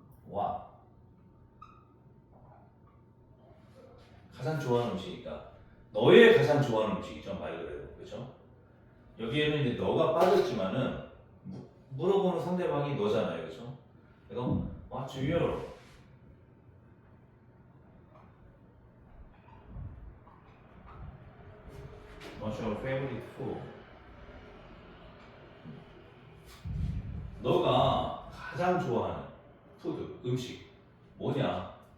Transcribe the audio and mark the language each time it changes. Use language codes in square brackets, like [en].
[ko] 와. 가장 좋아하는 음식이니까 너의 가장 좋아하는 음식이죠, 말 그대로, 그죠? 여기에는 이제 너가 빠졌지만은 물어보는 상대방이 너잖아요, 그죠? 그래서 [en] What's your favorite food? [ko] 너가 가장 좋아하는 푸드, 음식 뭐냐?